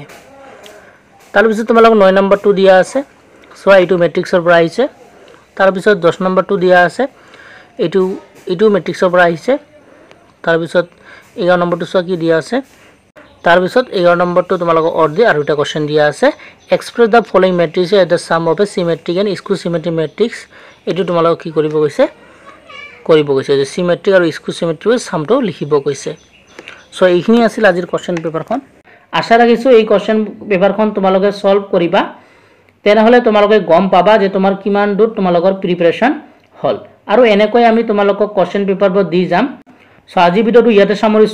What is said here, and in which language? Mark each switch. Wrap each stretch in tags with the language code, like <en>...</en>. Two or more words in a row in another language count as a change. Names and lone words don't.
<as>तार पिছত তোমালোক 9 নম্বৰটো দিয়া আছে, সো এইটো ম্যাট্ৰিক্সৰ পৰা আহিছে। तार पिছত 10 নম্বৰটো দিয়া আছে, এইটো ম্যাট্ৰিক্সৰ পৰা আহিছে। तार पिছত 11 নম্বৰটো সো কি দিয়া আছে। तार पिছত 11 নম্বৰটো তোমালোকক অৰ দি আৰু এটা কোশ্চেন দিয়া আছে</as> <en>express the following matrix as the sum of a symmetric and skew symmetric matrix।</en> <as>এটো তোমালোক কি কৰিব কৈছে যে symmetric আৰু</as> <en>skew symmetric</en> <as>ৰ সামটো লিখিব কৈছে। সো এইখিনি আছিল আজিৰ</as> <en>question paperখন।</en> <as>আশা ৰাখিছো এই</as> <en>question paperখন</en> <as>তোমালোকে সলভ কৰিবা, তেনেহলে তোমালোকে গম পাবা যে তোমাৰ কিমান দূৰ তোমালোকৰ প্ৰিপাৰেচন হল। আৰু এনেকৈ আমি তোমালোকক</as> <en>question paperবোৰ</en> <as>দি যাম। সো আজি ভিডিওটো ইয়াতে সামৰিছো।</as>